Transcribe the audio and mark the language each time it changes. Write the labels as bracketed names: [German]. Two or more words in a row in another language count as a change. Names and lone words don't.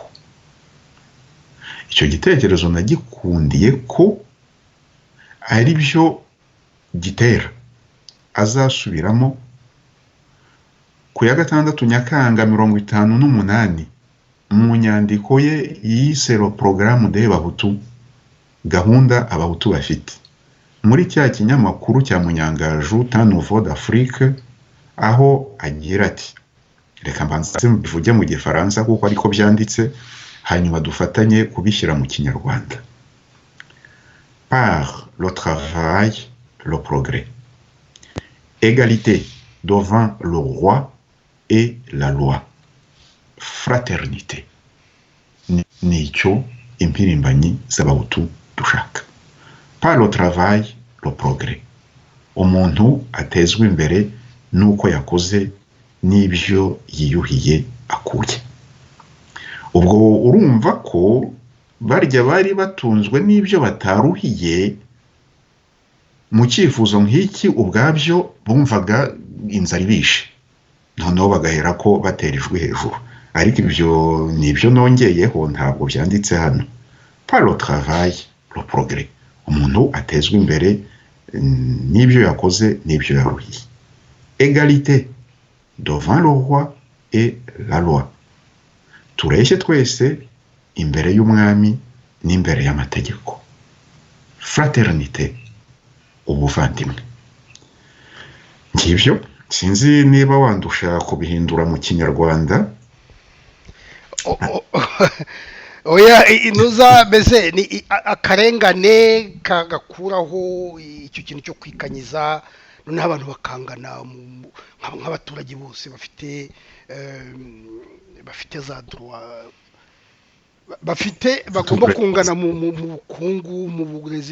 [Kinyarwanda] Icyo gitekerezo nagikundiye ko ari byo Gitera azasubiramo ku ya 6 Nyakanga 1958 mu nyandiko ye yise [French] le programme des Bahutu, [Kinyarwanda] gahunda Abahutu bafite, muri cya kinyamakuru cya Munyangaju Temps Nouveau d'Afrique, aho agira ati reka mbanze mbivuge mu Gifaransa kuko ariko byanditse, hanyuma dufatanye kubishyira mu Kinyarwanda. [French] Par le travail, le progrès, égalité devant le roi et la loi, fraternité. [Kinyarwanda] Nicyo impirimbanyi z'Abahutu dushaka. [French] Par le travail, le progrès, [Kinyarwanda] umuntu atezwe imbere nuko yakoze n'ibyo yiyuhiye akuye. Ubwo urumva ko barya bari batunzwe n'ibyo bataruhiye, mu cyifuzo nk'iki ubwabyo bumvaga inzara ibishe, noneho bagahera ko baterijwe hejuru. Ariko ibyo nibyo nongeyeho, ntabwo byanditse hano. [French] Par le travail, le progrès, [Kinyarwanda] umuntu atezwe imbere n'ibyo yakoze n'ibyo yaruhiye. [French] Égalité devant le roi et la loi, [Kinyarwanda] tureshye twese imbere y'umwami n'imbere y'amategeko. Fraternité, ubuvandimwe. Ngibyo, sinzi niba wandusha kubihindura mu Kinyarwanda. oya inuza mbese ni akarengane kagakuraho icyo kintu cyo kwikanyiza, noneho abantu bakangana nk'abaturage bose bafite za droit, bagomba kungana mu bukungu, mu burezi.